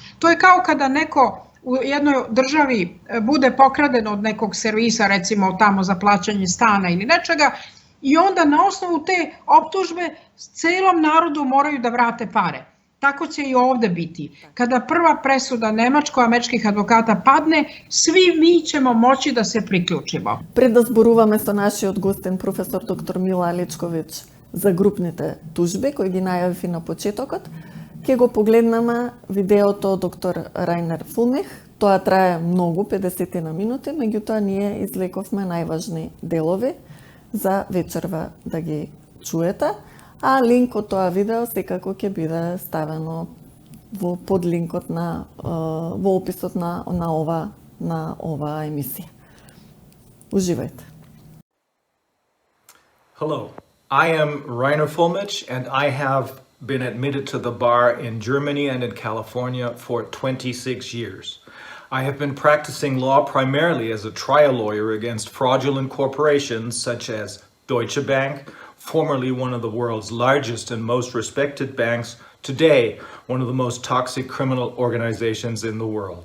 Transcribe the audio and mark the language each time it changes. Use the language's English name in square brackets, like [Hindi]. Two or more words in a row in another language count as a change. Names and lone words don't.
[Serbian] To je kao kada neko u jednoj državi bude pokraden od nekog servisa, recimo tamo za plaćanje stana ili nečega, i onda na osnovu te optužbe celom narodu moraju da vrate pare. Tako će i ovde biti. Kada prva presuda nemačko-američkih advokata padne, svi mi ćemo moći da se приклучимо. [Macedonian] Пред да зборуваме со нашиот гостен професор доктор Мила Алечковиќ за групните тужби кои ги најавив на почетокот, ќе го погледнеме видеото доктор Рајнер Фулмих. Тоа трае многу, 50 на минути, меѓутоа ние извлековме најважни делови за вечерва да ги чуете, а линк од тоа видео секако ќе биде ставено во подлинкот во описот на ова емисија. Уживајте. [English] Hello, I am Rainer Fulmich and I have been admitted to the bar in Germany and in California for 26 years. I have been practicing law primarily as a trial lawyer against fraudulent corporations such as Deutsche Bank, formerly one of the world's largest and most respected banks, today one of the most toxic criminal organizations in the world.